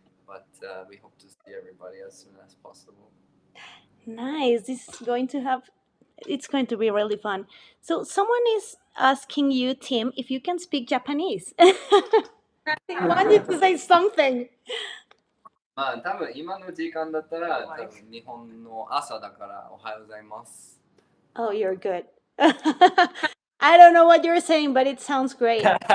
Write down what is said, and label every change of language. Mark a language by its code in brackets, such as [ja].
[en] But we hope to see everybody as soon as possible. Nice. It's going to be really fun. So, someone is asking you, Tim, if you can speak Japanese. They want you to say something. [ja] まあ多分今の時間だったら多分日本の朝だからおはようございます。 [en] Oh, you're good. I don't know what you're saying, but it sounds great.